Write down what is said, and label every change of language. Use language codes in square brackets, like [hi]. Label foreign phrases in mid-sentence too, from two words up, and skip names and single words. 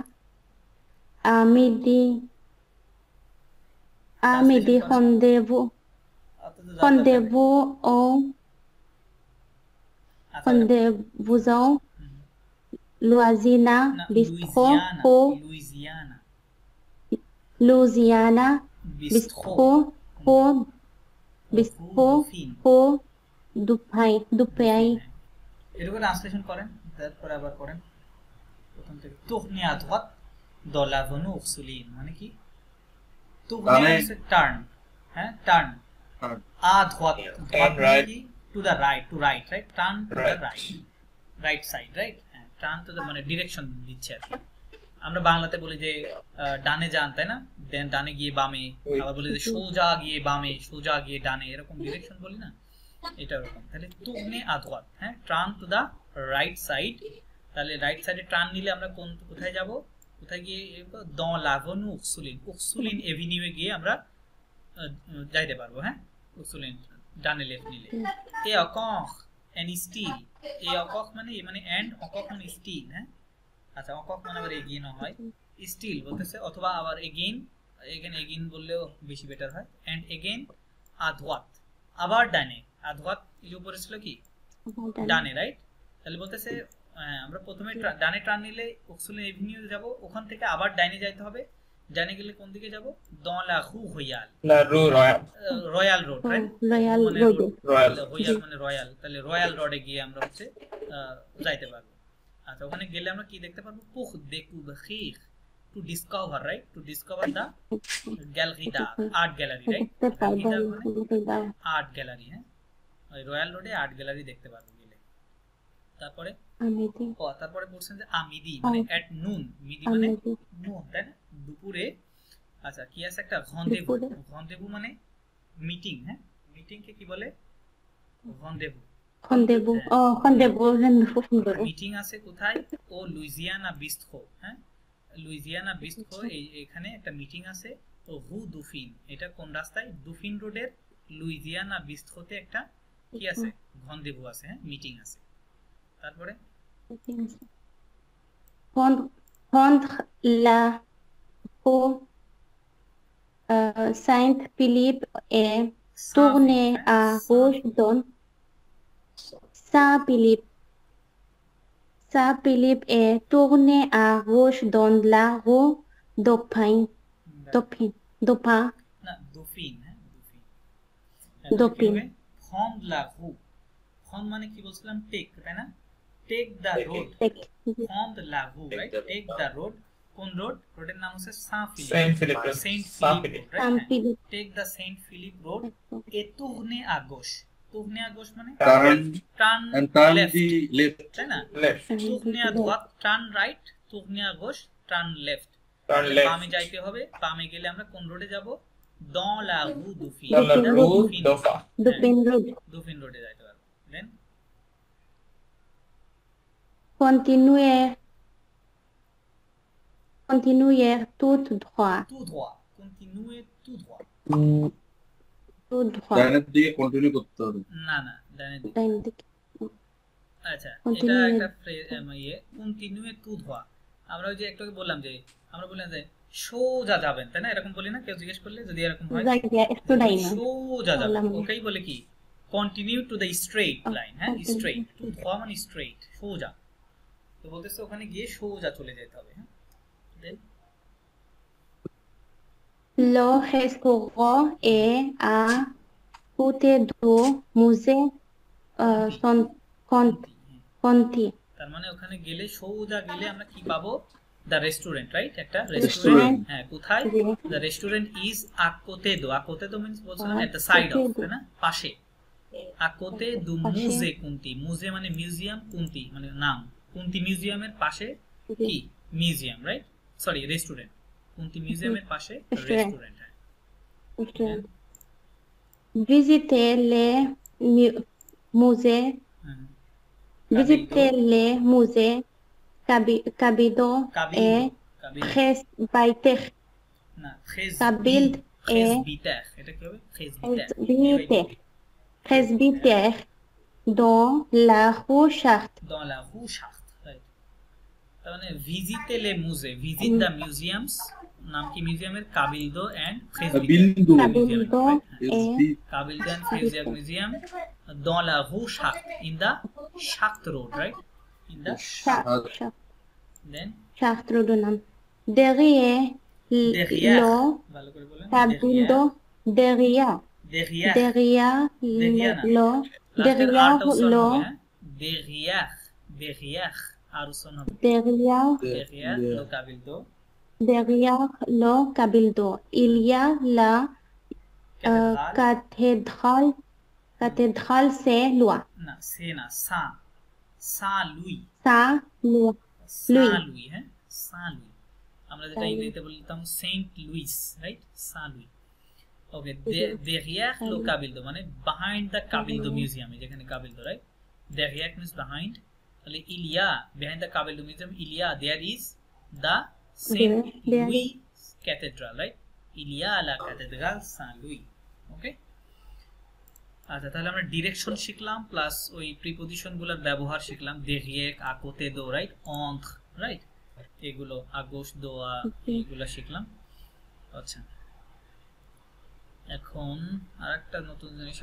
[fr] À midi, rendez-vous au Louisiana Bistro Dubai [bn] এরকম ট্রান্সলেশন করেন তারপর আবার করেন প্রথম থেকে [fr] tourner à droite dans l'avenue Ursuline [bn] মানে কি tourner হচ্ছে টার্ন হ্যাঁ টার্ন [fr] à droite [en] to the right right turn to the right side right turn to the [bn] মানে ডিরেকশন দিচ্ছে আর আমরা বাংলাতে বলি যে ডানে যান তাই না দেন ডানে গিয়ে বামে আবার বলি যে সোজা গিয়ে বামে সোজা গিয়ে ডানে এরকম ডিরেকশন বলি না এটা এরকম তাহলে [fr] tourner à droite [bn] হ্যাঁ [en] turn to the right side [bn] তাহলে [en] right side turn [bn] নিলে আমরা কোথায় যাব কোথায় গিয়ে [fr] dans l'avenue Ursuline [bn] এভিনিউ এ গিয়ে আমরা যাইতে পারবো হ্যাঁ Ursuline ডানে লেফট নিলে [fr] et encore [en] and still [fr] et encore [bn] মানে and encore মানে still হ্যাঁ আচ্ছা encore মানে আবার এগেইন হয় still বলতেছে অথবা আবার এগেইন বললেও বেশি বেটার হয় [en] and again [fr] à droite [bn] আবার ডানে [fr] à droite [bn] এর উপরে ছিল কি ডানে রাইট তাহলে বলতেছে আমরা প্রথমে ডানে টার্ন নিলে Ursuline এভিনিউ যাব ওখান থেকে আবার ডানে যাইতে হবে জানে গেলে কোন দিকে যাব [fr] dans la rue Royale [en] Royal Road right [bn] রয়্যাল মানে রয়্যাল তাহলে রয়্যাল রোডে গিয়ে আমরা হচ্ছে যাইতে পারবো আচ্ছা ওখানে গেলে আমরা কি দেখতে পারবো [fr] pour découvrir [en] to discover right to discover the gallery [bn] d'art [en] art gallery right art gallery [bn] হ্যাঁ ওই রয়্যাল রোডে [en] art gallery [bn] দেখতে পারবো গেলে তারপরে তারপরে বলছেন যে আমিদি মানে [en] at noon [bn] মিদি মানে নুন তাই না দুপুরে আচ্ছা কি আছে একটা রন্দেভু মানে মিটিং হ্যাঁ মিটিং কে কি বলে রন্দেভু মিটিং আছে কোথায় ও লুইজিয়ানা বিস্ট্রো হ্যাঁ লুইজিয়ানা বিস্ট্রো এখানে একটা মিটিং আছে [fr] au rue Dauphine [bn] এটা কোন রাস্তায় দুফিন রোডের লুইজিয়ানা বিস্ট্রোতে একটা কি আছে রন্দেভু আছে হ্যাঁ মিটিং আছে তারপরে [fr] prendre la rue Saint-Philippe et tourner à gauche dans Saint-Philippe et tourner à gauche dans la rue Dauphin দক্ষিণ prendre la roue prendre [bn] মানে কি বলছিলাম টেক তাই না [en] take the road [fr] prendre la roue [en] right take the road [bn] কোন রোড রোডের নাম হচ্ছে [en] Saint Philip Road. Saint Saint Philip Philip. Road, Saint right? Philip. Take the Saint Philip Road [fr] et tourner à gauche tourner à gauche মানে [en] turn left the left [bn] তাই না [en] Left. [fr] tourner à droite [en] turn right [fr] tourner à gauche [en] turn left Turn [bn] তাহলে [en] left. [bn] বামে যাইতে হবে বামে গেলে আমরা কোন রোডে যাব dans la rue Dauphine [fr] Dans la [bn] এটা [fr] rue Dauphine Dauphin. [bn] দক্ষিণ রোড Dauphine রোডে যাইতে পারবো দেন [fr] continuer tout droit tout droit continuer tout droit tout droit [bn] ডাইনের দিকে কন্টিনিউ করতে হবে না না ডানের দিকে ডাইন দিকে আচ্ছা এটা [en] Continue. [bn] একটা কন্টিনিউয়ে টু ধোয়া আমরা ওই যে একটু আগে বললাম যে আমরা বললাম যে সোজা যাবেন তাই না এরকম বলি না কেউ জিজ্ঞেস করলে যদি এরকম হয় জায়গা একটু ডাইন সোজা যাবেন বললাম। ওকেই বলে কি [en] continue to the straight line [bn] হ্যাঁ [en] Okay. [bn] স্ট্রেট [fr] tout droit [bn] মানে স্ট্রেট সোজা তো বলতেছে ওখানে গিয়ে সোজা চলে যেতে হবে হ্যাঁ দেন [fr] Le restaurant est à côté du musée Conti. [bn] তার মানে ওখানে গেলে সোজা গেলে আমরা কি পাবো [en] the restaurant right [bn] একটা [fr] Restaurant. [bn] রেস্টুরেন্ট হ্যাঁ কোথায় জি। [en] the restaurant is [fr] à côté de [en] means বলছিলাম at the side of [fr] Acotedo. [bn] তাই না পাশে আকোতেদো পাশে। [fr] musée Conti [bn] মুজে মানে মিউজিয়াম কুন্তি মানে নাম কুন্তি মিউজিয়ামের পাশে জি। কি মিউজিয়াম রাইট সরি রেস্টুরেন্ট কুন্তি মিউজিয়ামের পাশে [fr] Restaurant. [bn] রেস্টুরেন্ট হ্যাঁ [fr] Visiter les musées. হুম। Visiter les musées Cabildo et Presbytère. [bn] না [fr] Cabild [bn] ফ্রেসবিটার এটা কি হবে [fr] Presbytère dans la rue Chartres. dans la rue Chartres right তার মানে ভিজিট লে মুজে ভিজিট দ্য মিউজিয়ামস নাম কি মিউজিয়ামের কাবিলদো এন্ড [bn] বিন্দু [fr] Cabildo et [en] Cabildo and Frisier Museum [fr] dans la rue Chartres [en] in the Chartres road right in the Chartres. then [fr] Chartres de Nam. Derrière derrière le [bn] ভালো করে বলেন [fr] Cabildo derrière. derrière Derrière derrière le derrière derrière [bn] আরুসন হবে [fr] derrière derrière le Cabildo derrière le Cabildo. Il y a la cathédrale. Cathédrale Saint-Louis. [bn] না সে না সা লুই [fr] Saint-Louis. [bn] লুই হ্যাঁ সা লুই আমরা যেটা ইংরেজিতে বলতাম সেন্ট লুইস রাইট সা লুই ওকে [fr] derrière le Cabildo [bn] মানে [en] behind the [bn] Cabildo museum যেখানে Cabildo রাইট [en] derrière means behind [bn] তাহলে [fr] il y a [en] behind the Cabildo museum [fr] il y a [en] there is the Saint Louis cathedral right [fr] il y a la cathédrale Saint Louis [bn] ওকে আচ্ছা তাহলে আমরা ডিরেকশন শিখলাম প্লাস ওই প্রিপজিশন গুলোর ব্যবহার শিখলাম [fr] derrière à côté de [bn] right entre রাইট এগুলো [fr] à gauche droite [bn] এগুলো শিখলাম আচ্ছা এখন আরেকটা নতুন জিনিস